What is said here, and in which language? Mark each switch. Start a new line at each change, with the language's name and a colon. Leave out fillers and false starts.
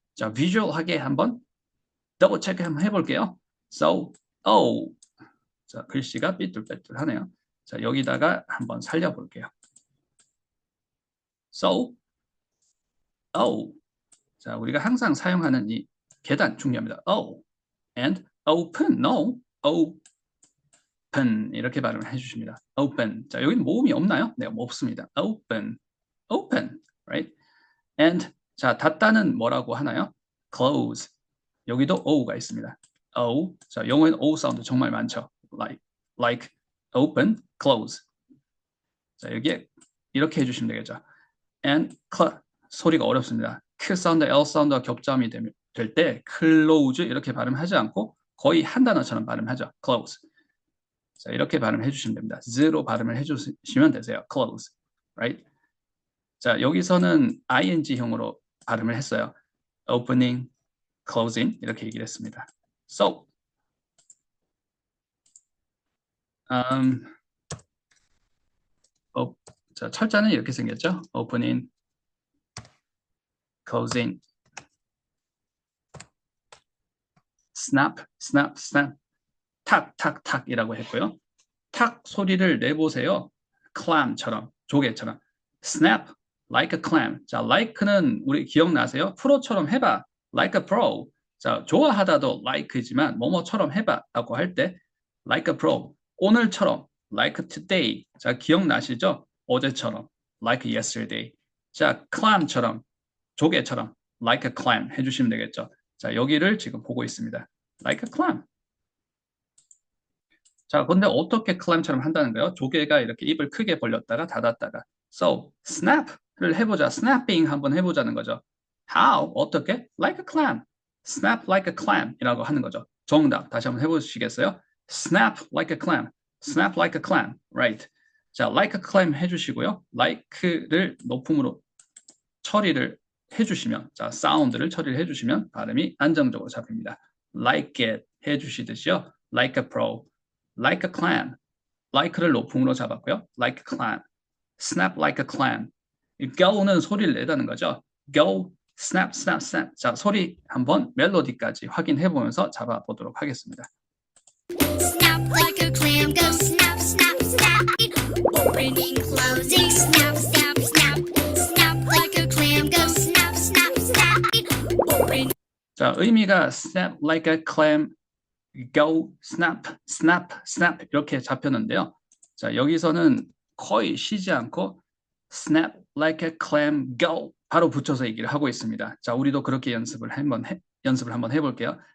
Korean: 자, 비주얼하게 한번 더블 체크 한번 해볼게요.
English: So, o
Korean: 자, 글씨가 삐뚤빼뚤하네요. 자, 여기다가 한번 살려볼게요.
English: So, oh.
Korean: 자, 우리가 항상 사용하는 이 계단 중요합니다.
English: Oh, and open, no, open
Korean: 이렇게 발음을 해주십니다.
English: Open.
Korean: 자, 여기는 모음이 없나요? 네, 없습니다.
English: Open, open, right? And
Korean: 자, 닫다는 뭐라고 하나요?
English: Close.
Korean: 여기도 O가 있습니다. O. 자, 영어에는 O 사운드 정말 많죠.
English: Like, open, close.
Korean: 자, 여기에 이렇게 해주시면 되겠죠.
English: And
Korean: 소리가 어렵습니다. 크 사운드, L 사운드와 겹점이 될 때 close 이렇게 발음하지 않고 거의 한 단어처럼 발음하죠.
English: close.
Korean: 자, 이렇게 발음해 주시면 됩니다. z로 발음을 해 주시면 되세요.
English: close. right?
Korean: 자, 여기서는 ing형으로 발음을 했어요.
English: opening, closing
Korean: 이렇게 얘기를 했습니다.
English: So,
Korean: 자, 철자는 이렇게 생겼죠.
English: opening, closing, snap, snap, snap,
Korean: 탁, 탁, 탁이라고 했고요. 탁 소리를 내보세요. clam처럼, 조개처럼.
English: snap, like a clam.
Korean: 자, like는 우리 기억나세요? 프로처럼 해봐.
English: like a pro.
Korean: 자, 좋아하다도 like이지만 뭐뭐처럼 해봐 라고 할 때
English: like a pro.
Korean: 오늘처럼
English: like today.
Korean: 자, 기억나시죠? 어제처럼
English: like yesterday.
Korean: 자, clam처럼, 조개처럼
English: like a clam
Korean: 해주시면 되겠죠. 자, 여기를 지금 보고 있습니다.
English: like a clam.
Korean: 자, 근데 어떻게 clam처럼 한다는 거예요? 조개가 이렇게 입을 크게 벌렸다가 닫았다가.
English: So,
Korean: snap를 해보자. snapping 한번 해보자는 거죠.
English: How?
Korean: 어떻게?
English: Like a clam. snap like a clam
Korean: 이라고 하는 거죠. 정답. 다시 한번 해보시겠어요?
English: snap like a clam. snap like a clam. Right.
Korean: 자,
English: like a clam
Korean: 해주시고요. like를 높음으로 처리를 해주시면, 자, 사운드를 처리를 해주시면 발음이 안정적으로 잡힙니다.
English: like it
Korean: 해주시듯이요.
English: like a pro. like a clam.
Korean: like를 높음으로 잡았고요.
English: like a clam. snap like a clam.
Korean: go는 소리를 내다는 거죠.
English: go, snap, snap, snap.
Korean: 자, 소리 한번 멜로디까지 확인해 보면서 잡아보도록 하겠습니다.
English: Snap like a clam, go snap, snap, snap. Opening, closing, snap, snap, snap. Snap like a clam, go snap, snap, snap. Opening.
Korean: 자, 의미가
English: snap like a clam, go, snap, snap,
Korean: snap 이렇게 잡혔는데요. 자, 여기서는 거의 쉬지 않고
English: snap like a clam, go
Korean: 바로 붙여서 얘기를 하고 있습니다. 자, 우리도 그렇게 연습을 한번 해볼게요.